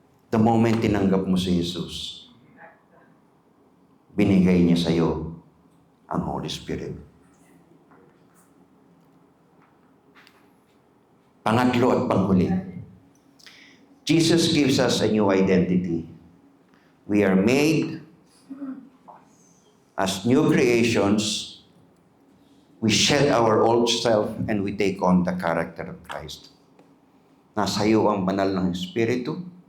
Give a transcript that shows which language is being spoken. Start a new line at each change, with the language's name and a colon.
English: The moment
Filipino: tinanggap mo si Jesus, binigay niya sa iyo ang Holy Spirit. Pangatlo at panghuli,
English: Jesus gives us a new identity. We are made As new creations, we shed our old self and we take on the character of Christ.
Filipino: Nasa iyo ang banal ng Espiritu.